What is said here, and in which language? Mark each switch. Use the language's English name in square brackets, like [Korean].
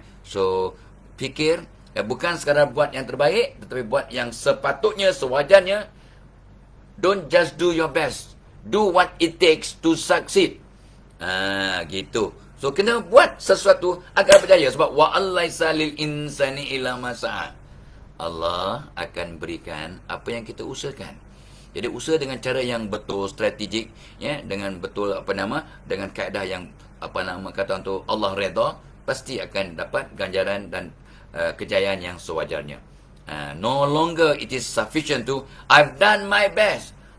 [Malay] So, fikir, bukan sekadar buat yang terbaik, tetapi buat yang sepatutnya, sewajarnya. [English] Don't just do your best. Do what it takes to succeed. [Malay] Gitu. So, kena buat sesuatu agar berjaya. Sebab, [Arabic] wa'allaisa lil insani illa ma sa'a. [Malay] Allah akan berikan apa yang kita usahakan. Jadi usaha dengan cara yang betul, strategik, dengan betul dengan kaedah yang kata untuk Allah redha, pasti akan dapat ganjaran dan kejayaan yang sewajarnya. [English] No longer it is sufficient to I've done my best.